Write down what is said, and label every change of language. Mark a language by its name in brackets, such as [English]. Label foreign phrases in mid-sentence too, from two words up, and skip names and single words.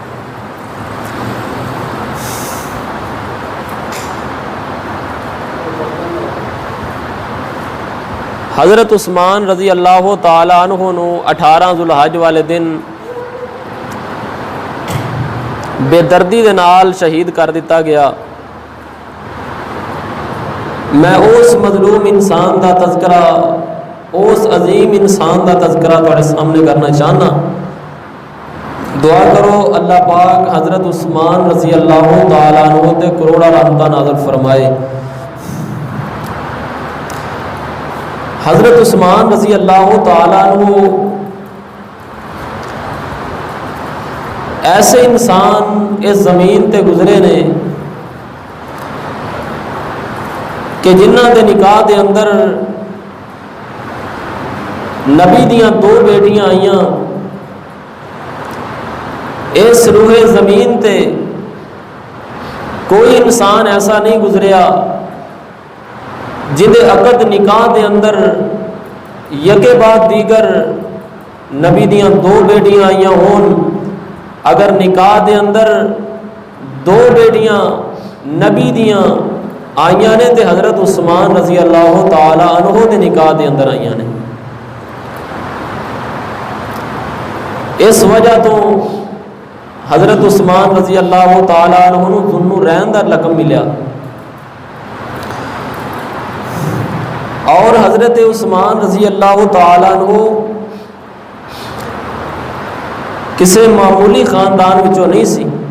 [Punjabi] حضرت عثمان [Arabic] رضی اللہ تعالیٰ عنہ [Punjabi] نو 18 ذوالحج والے دن بے دردی دے نال شہید کر دیتا گیا۔ میں اس مظلوم انسان دا تذکرہ، اس عظیم انسان دا تذکرہ تھوڑے سامنے کرنا چاہنا۔ دعا کرو اللہ پاک حضرت عثمان [Arabic] رضی اللہ تعالیٰ عنہ [Punjabi] تے کروڑا رحمتہ نازل فرمائے۔ حضرت عثمان [Arabic] رضی اللہ تعالیٰ عنہ [Punjabi] ایسے انسان اس زمین تے گزرے نے کہ جنہ دے نکاح دے اندر نبی دیاں 2 بیٹیاں آئیاں۔ اس روح زمین تے کوئی انسان ایسا نہیں گزریا جدے عقد نکاح دے اندر یکے بعد دیگر نبی دیاں 2 بیٹیاں آئیاں ہون۔ اگر نکاح دے اندر 2 بیٹیاں نبی دیاں آئیاں نے تے حضرت عثمان [Arabic] رضی اللہ تعالی عنہ [Punjabi] دے نکاح دے اندر آئیاں نے۔ اس وجہ تو حضرت عثمان [Arabic] رضی اللہ تعالی عنہ [Punjabi] نو ذو النورین دا لقب ملیا۔ اور حضرت عثمان [Arabic] رضی اللہ تعالیٰ عنہ [Punjabi] کسی معمولی خاندان وچوں نہیں سی۔